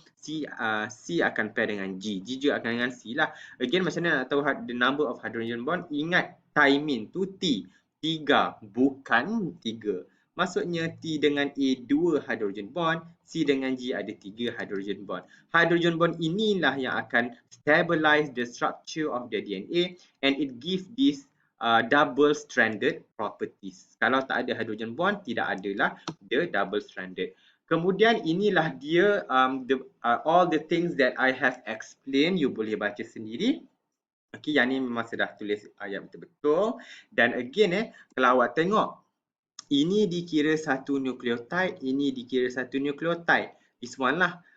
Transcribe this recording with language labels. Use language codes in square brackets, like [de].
[ms] C akan pair dengan G. G juga akan dengan C lah. Again, macam mana nak tahu [en] the number of hydrogen bond? [ms] Ingat, thymine tu T. 3, bukan 3. Maksudnya T dengan A 2 hydrogen bond. C dengan G ada 3 hydrogen bond. [en] Hydrogen bond [ms] inilah yang akan [en] stabilize the structure of the DNA. And it gives this double-stranded properties. [ms] Kalau tak ada hydrogen bond, tidak adalah [en] the double-stranded. [ms] Kemudian inilah dia [en] all the things that I have explained. [ms] You boleh baca sendiri. Okay, yang ni memang saya dah tulis ayat betul-betul. Dan again kalau awak tengok, ini dikira satu nukleotide, ini dikira satu nukleotide. [en] This one [ms] lah.